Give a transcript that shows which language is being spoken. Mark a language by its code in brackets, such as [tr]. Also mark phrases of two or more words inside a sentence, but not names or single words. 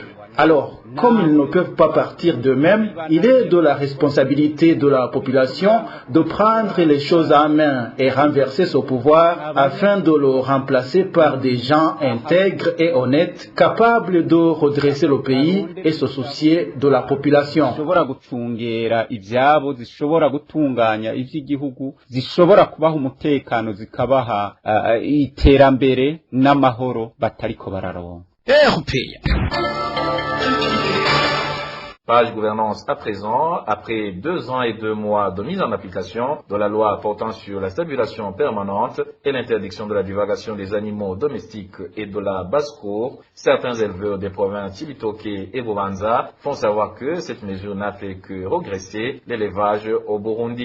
[fr] Alors, comme ils ne peuvent pas partir d'eux-mêmes, il est de la responsabilité de la population de prendre les choses en main et renverser ce pouvoir afin de le remplacer par des gens intègres et honnêtes, capables de redresser le pays et se soucier de la population. [rn] Zishobora gucungera ivyabo, zishobora gutunganya ivy'igihugu, zishobora kubaha umutekano, zikabaha iterambere n'amahoro batariko bararonka. [fr] Page gouvernance à présent, après 2 ans et 2 mois de mise en application de la loi portant sur la stabilisation permanente et l'interdiction de la divagation des animaux domestiques et de la basse-cour, certains éleveurs des provinces Cibitoke et Bubanza font savoir que cette mesure n'a fait que regresser l'élevage au Burundi.